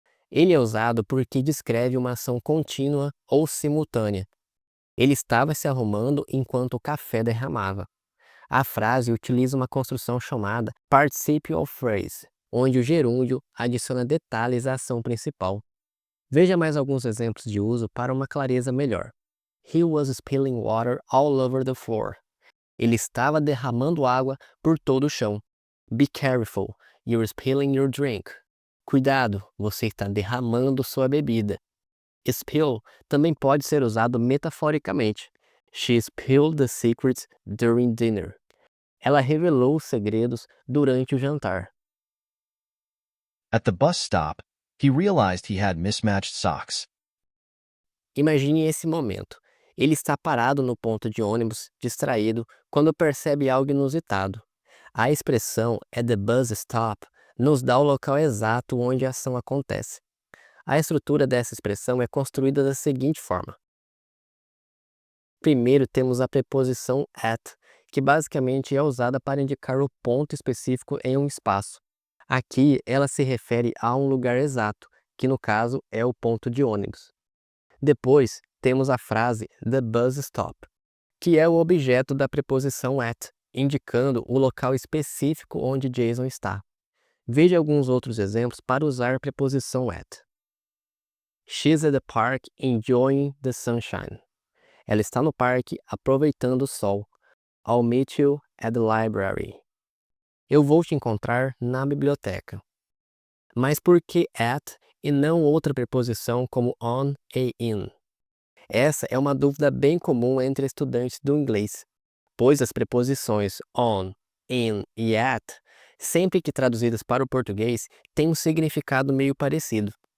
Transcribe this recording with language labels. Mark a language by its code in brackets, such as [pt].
[pt] Ele é usado porque descreve uma ação contínua ou simultânea. Ele estava se arrumando enquanto o café derramava. A frase utiliza uma construção chamada participial phrase, onde o gerúndio adiciona detalhes à ação principal. Veja mais alguns exemplos de uso para uma clareza melhor. [en] He was spilling water all over the floor. [pt] Ele estava derramando água por todo o chão. [en] Be careful, you're spilling your drink. [pt] Cuidado, você está derramando sua bebida. Spill também pode ser usado metaforicamente. [en] She spilled the secrets during dinner. [pt] Ela revelou os segredos durante o jantar. [en] At the bus stop, he realized he had mismatched socks. [pt] Imagine esse momento. Ele está parado no ponto de ônibus, distraído, quando percebe algo inusitado. A expressão at the bus stop nos dá o local exato onde a ação acontece. A estrutura dessa expressão é construída da seguinte forma. Primeiro temos a preposição at, que basicamente é usada para indicar o ponto específico em um espaço. Aqui ela se refere a um lugar exato, que no caso é o ponto de ônibus. Depois temos a frase the bus stop, que é o objeto da preposição at, indicando o local específico onde Jason está. Veja alguns outros exemplos para usar a preposição at. [en] She's at the park enjoying the sunshine. [pt] Ela está no parque aproveitando o sol. [en] I'll meet you at the library. [pt] Eu vou te encontrar na biblioteca. Mas por que at e não outra preposição como on e in? Essa é uma dúvida bem comum entre estudantes do inglês, pois as preposições on, in e at, sempre que traduzidas para o português, têm um significado meio parecido.